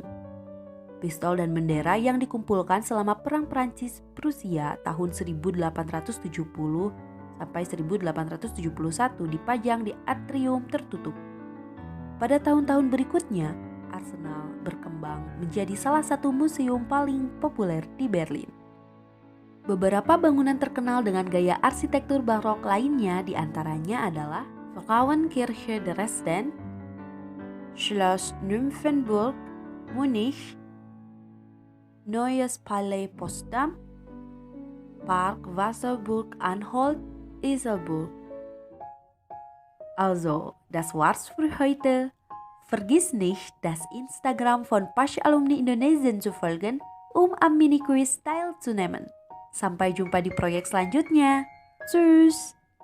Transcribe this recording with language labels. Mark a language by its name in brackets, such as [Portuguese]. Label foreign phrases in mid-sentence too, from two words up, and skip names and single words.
[Indonesian] Pistol dan bendera yang dikumpulkan selama Perang Prancis-Prusia tahun 1870 sampai 1871 dipajang di atrium tertutup. Pada tahun-tahun berikutnya, Arsenal berkembang menjadi salah satu museum paling populer di Berlin. Beberapa bangunan terkenal dengan gaya arsitektur barok lainnya diantaranya adalah Frauenkirche Dresden, Schloss Nymphenburg, Munich, Neues Palais Potsdam, Park Wasserburg-Anhalt, Iserburg. [German] Also, das war's für heute. Vergiss nicht, das Instagram von Pasch Alumni Indonesien zu folgen, am Mini-Quiz teilzunehmen. [Indonesian] Sampai jumpa di proyek selanjutnya. Tschüss!